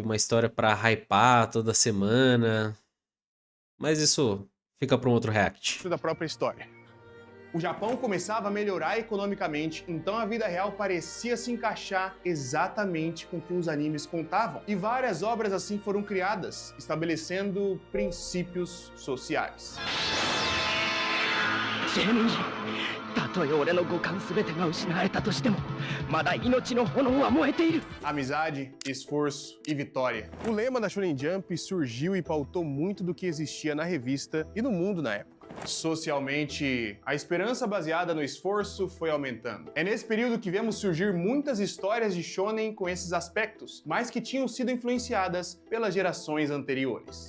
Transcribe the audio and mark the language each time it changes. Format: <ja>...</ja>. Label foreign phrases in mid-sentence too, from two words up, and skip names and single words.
<pt>Uma história pra hypar toda semana. Mas isso fica pra um outro react. Da própria história. O Japão começava a melhorar economicamente, então a vida real parecia se encaixar exatamente com o que os animes contavam. E várias obras assim foram criadas, estabelecendo princípios sociais.</pt> <ja>ジェニー、たとえ俺の五感全てが失われたとしても、まだ命の炎は燃えている。</ja> <pt>Amizade, esforço e vitória. O lema da Shonen Jump surgiu e pautou muito do que existia na revista e no mundo na época. Socialmente, a esperança baseada no esforço foi aumentando. É nesse período que vemos surgir muitas histórias de shonen com esses aspectos, mas que tinham sido influenciadas pelas gerações anteriores.</pt>